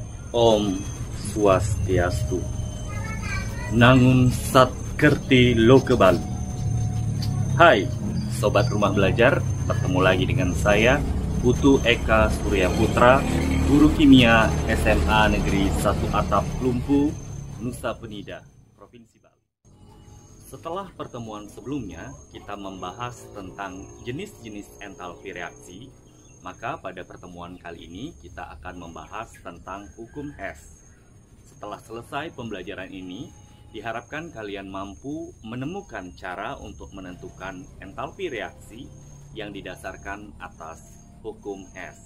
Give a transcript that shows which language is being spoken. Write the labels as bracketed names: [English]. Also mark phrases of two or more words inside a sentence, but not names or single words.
[Balinese] Om Swastiastu. Nangun Sat Kerti Lokebal. [Indonesian] Hai, Sobat Rumah Belajar, bertemu lagi dengan saya, Putu Eka Surya Putra, Guru Kimia SMA Negeri 1 Atap Lumpu, Nusa Penida, Provinsi Bali. Setelah pertemuan sebelumnya, kita membahas tentang jenis-jenis entalpi reaksi. Maka pada pertemuan kali ini kita akan membahas tentang hukum Hess. Setelah selesai pembelajaran ini, diharapkan kalian mampu menemukan cara untuk menentukan entalpi reaksi yang didasarkan atas hukum Hess.